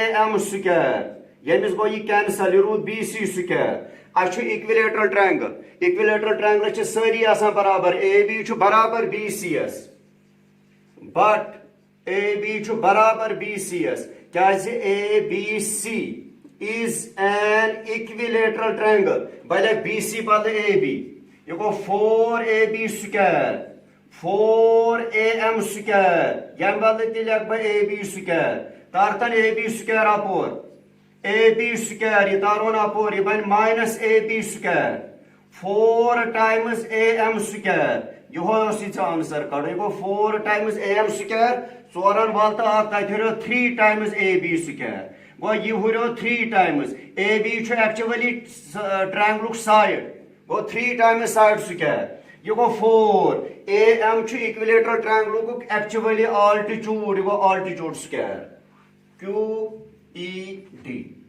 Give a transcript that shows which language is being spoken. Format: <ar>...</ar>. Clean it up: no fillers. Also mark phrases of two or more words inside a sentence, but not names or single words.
<en>M square</en> <ks>ییٚمِس گوٚو یہ کینسل یہ روٗد</ks> <en>BC square</en> <ks>اَسہِ چھُ</ks> <en>equilateral triangle</en> <ks>چھِ سٲری آسان برابر اے بی چھُ برابر بی سی ایس بٹ اے بی چھُ برابر بی سی ایس کیازِ اے بی سی</ks> <en>is an equilateral triangle</en> <ks>بہٕ لیکھٕ بی سی بدلہٕ اے بی یہ گوٚو 4</ks> <en>AB square 4 AM square</en> <ks>ییٚمہِ بدلہٕ تہِ لیکھٕ بہٕ</ks> <en>AB square</en> <ks>تارتن</ks> <en>AB square</en> <ks>اپور</ks> <en>AB square</en> <ks>یہ تارون اپور یہ بن</ks> <en>minus AB square 4 times AM square</en> <ks>یہوے اوس یہ آنسر کڑُن یہ گوٚو</ks> <en>4 times AM square</en> <ks>ژورن ول تہٕ اکھ تتہِ ہُریو</ks> <en>3 times AB square</en> <ks>گوٚو یہ ہُریو</ks> <en>3 times AB</en> <ks>چھُ ایکچولی ٹرٛینگلُک سایڈ گوٚو</ks> <en>3 times side square</en> <ks>یہ گوٚو 4 اے ایم چھُ</ks> <en>equilateral triangle's actually altitude</en> <ks>یہ گوٚو</ks> <en>altitude square QED</en>